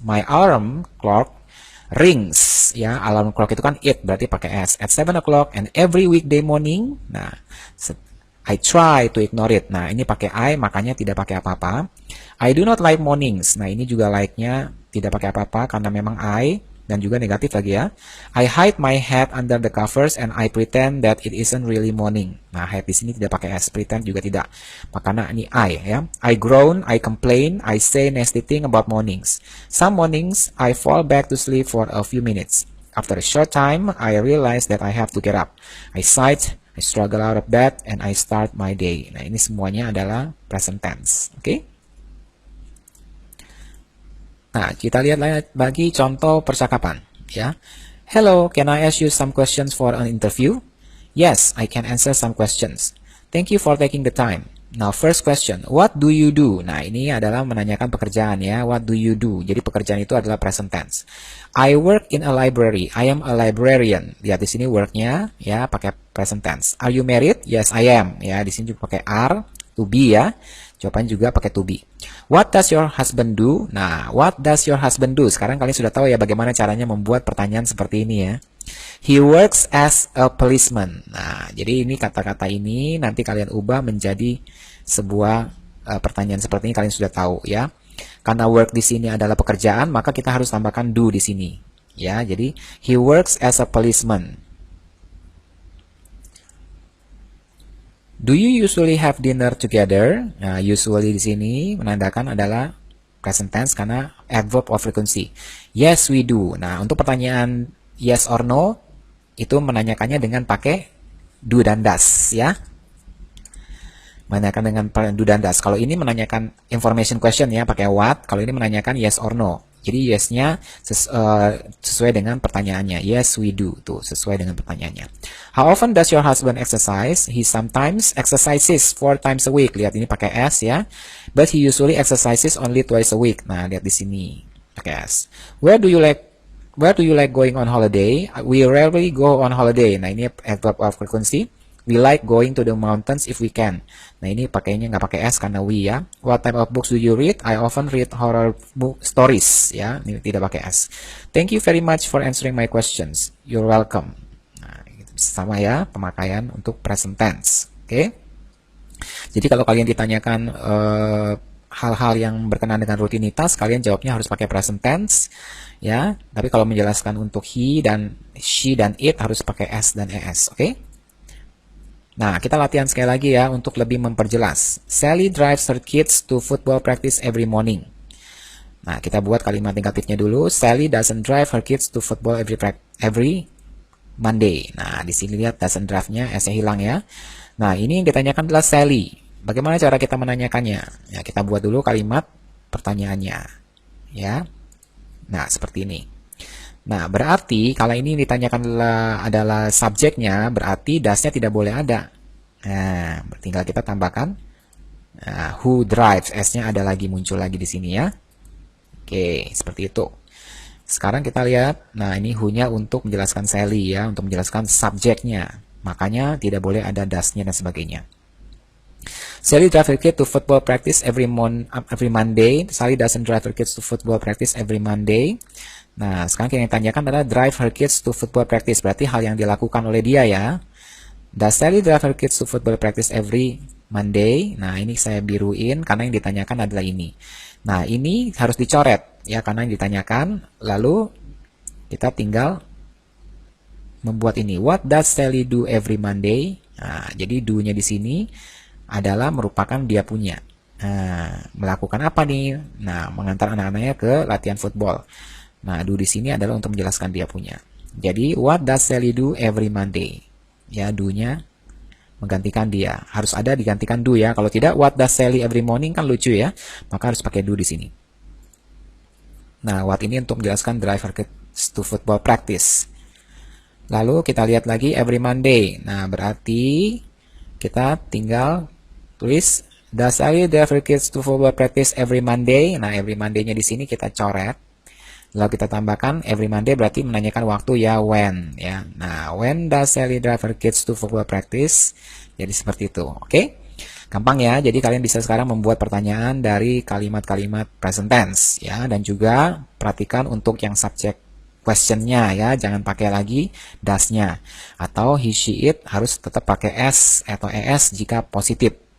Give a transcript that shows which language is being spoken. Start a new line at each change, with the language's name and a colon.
English: My alarm clock rings
Indonesian: ya, alarm clock itu kan it berarti pakai S
English: at 7 o'clock and every weekday morning. Nah, I try to ignore it.
Indonesian: Nah, ini pakai I, makanya tidak pakai apa-apa.
English: I do not like mornings.
Indonesian: Nah, ini juga like-nya tidak pakai apa-apa karena memang I, dan juga negatif lagi ya.
English: I hide my head under the covers and I pretend that it isn't really morning. Nah, hide di sini tidak pakai S, pretend juga tidak. Karena ini I ya. I groan, I complain, I say nasty thing about mornings. Some mornings I fall back to sleep for a few minutes. After a short time, I realize that I have to get up. I sigh, I struggle out of bed, and I start my day.
Indonesian: Nah, ini semuanya adalah present tense. Oke? Nah, kita lihat lagi contoh percakapan. Ya.
English: Hello, can I ask you some questions for an interview? Yes, I can answer some questions. Thank you for taking the time. Now, first question, what do you do?
Indonesian: Nah, ini adalah menanyakan pekerjaan ya.
English: What do you do?
Indonesian: Jadi pekerjaan itu adalah present tense.
English: I work in a library. I am a librarian.
Indonesian: Lihat di sini work-nya ya pakai present tense.
English: Are you married? Yes, I am.
Indonesian: Ya, di sini juga pakai are, to be ya. Jawabannya juga pakai to be.
English: What does your husband do? Nah, what does your husband do?
Indonesian: Sekarang kalian sudah tahu ya bagaimana caranya membuat pertanyaan seperti ini ya.
English: He works as a policeman.
Indonesian: Nah, jadi ini kata-kata ini nanti kalian ubah menjadi sebuah pertanyaan seperti ini, kalian sudah tahu ya. Karena work di sini adalah pekerjaan, maka kita harus tambahkan do di sini.
English: Ya, jadi he works as a policeman. Do you usually have dinner together?
Indonesian: Nah, usually di sini menandakan adalah present tense karena adverb of frequency.
English: Yes, we do.
Indonesian: Nah, untuk pertanyaan yes or no, itu menanyakannya dengan pakai do dan does, ya. Menanyakan dengan do dan does. Kalau ini menanyakan information question ya, pakai what. Kalau ini menanyakan yes or no. Jadi yes-nya sesuai dengan pertanyaannya.
English: Yes, we do.
Indonesian: Tuh, sesuai dengan pertanyaannya.
English: How often does your husband exercise? He sometimes exercises 4 times a week.
Indonesian: Lihat ini pakai S ya.
English: But he usually exercises only twice a week.
Indonesian: Nah, lihat di sini pakai S.
English: Where do you like going on holiday? We rarely go on holiday.
Indonesian: Nah, ini adverb of frequency.
English: We like going to the mountains if we can.
Indonesian: Nah, ini pakainya nggak pakai S karena we ya.
English: What type of books do you read? I often read horror book stories.
Indonesian: Ya, ini tidak pakai S.
English: Thank you very much for answering my questions. You're welcome.
Indonesian: Nah, itu sama ya pemakaian untuk present tense. Oke. Jadi kalau kalian ditanyakan hal-hal yang berkenaan dengan rutinitas, kalian jawabnya harus pakai present tense. Ya, tapi kalau menjelaskan untuk he dan she dan it harus pakai S dan ES. Oke. Nah, kita latihan sekali lagi ya untuk lebih memperjelas.
English: Sally drives her kids to football practice every morning.
Indonesian: Nah, kita buat kalimat negatifnya dulu.
English: Sally doesn't drive her kids to football every Monday.
Indonesian: Nah, di sini lihat doesn't drive-nya, S-nya hilang ya. Nah, ini yang ditanyakan adalah Sally. Bagaimana cara kita menanyakannya? Ya, kita buat dulu kalimat pertanyaannya. Ya. Nah, seperti ini. Nah, berarti kalau ini ditanyakan adalah subjeknya, berarti dasnya tidak boleh ada. Nah, tinggal kita tambahkan who drives, S-nya ada lagi, muncul lagi di sini ya. Oke, seperti itu. Sekarang kita lihat, nah ini who-nya untuk menjelaskan Sally ya, untuk menjelaskan subjeknya. Makanya tidak boleh ada dasnya dan sebagainya.
English: Sally drives her kids to football practice every Monday. Sally doesn't drive her kids to football practice every Monday.
Indonesian: Nah, sekarang yang ditanyakan adalah drive her kids to football practice. Berarti hal yang dilakukan oleh dia ya.
English: Does Sally drive her kids to football practice every Monday?
Indonesian: Nah, ini saya biruin karena yang ditanyakan adalah ini. Nah, ini harus dicoret ya karena yang ditanyakan. Lalu kita tinggal membuat ini.
English: What does Sally do every Monday?
Indonesian: Nah, jadi do-nya di sini adalah merupakan dia punya. Nah, melakukan apa nih? Nah, mengantar anak-anaknya ke latihan football. Nah, do di sini adalah untuk menjelaskan dia punya.
English: Jadi, what does Sally do every Monday?
Indonesian: Ya, do-nya menggantikan dia. Harus ada digantikan do ya. Kalau tidak,
English: what does Sally every morning
Indonesian: kan lucu ya. Maka harus pakai do di sini.
English: Nah, what
Indonesian: ini untuk menjelaskan
English: drive her kids to football practice.
Indonesian: Lalu kita lihat lagi every Monday. Nah, berarti kita tinggal tulis
English: does Sally drive her kids to football practice every Monday?
Indonesian: Nah, every Monday-nya di sini kita coret. Lalu kita tambahkan every Monday berarti menanyakan waktu ya when ya.
English: Nah, when does Sally drive her kids to football practice?
Indonesian: Jadi seperti itu. Oke? Gampang ya. Jadi kalian bisa sekarang membuat pertanyaan dari kalimat-kalimat present tense ya, dan juga perhatikan untuk yang subject question-nya ya, jangan pakai lagi does-nya. Atau he, she, it harus tetap pakai S atau ES jika positif.